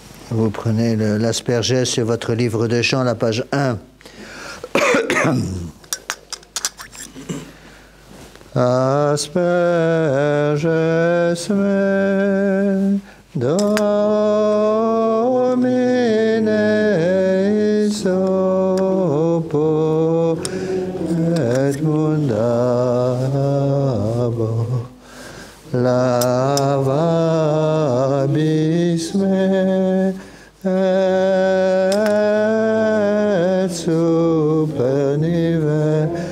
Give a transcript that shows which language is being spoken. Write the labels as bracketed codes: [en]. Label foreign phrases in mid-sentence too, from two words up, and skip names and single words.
[fr] Vous prenez l'aspergès sur votre livre de chant, la page 1. [la] Asperges me domine sopo et mundabo lavabis me et super nive